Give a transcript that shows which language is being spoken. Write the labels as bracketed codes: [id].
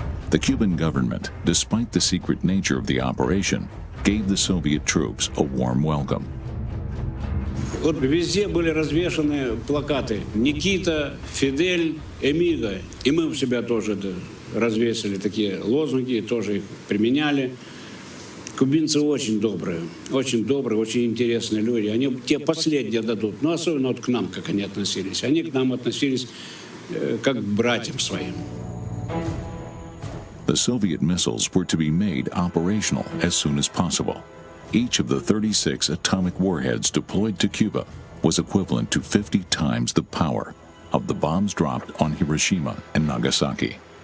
[en] The Cuban government, despite the secret nature of the operation, gave the Soviet troops a warm welcome. [ru] Вот везде были развешаны плакаты «Никита», «Фидель», «Эмиго». И мы у себя тоже развесили такие лозунги, тоже их применяли. Кубинцы очень добрые, очень интересные люди. Они те последние дадут, но особенно вот к нам, как они относились. Они к нам относились как к братьям своим. [en] The Soviet missiles were to be made operational as soon as possible. Each of the 36 atomic warheads deployed to Cuba was equivalent to 50 times the power of the bombs dropped on Hiroshima and Nagasaki.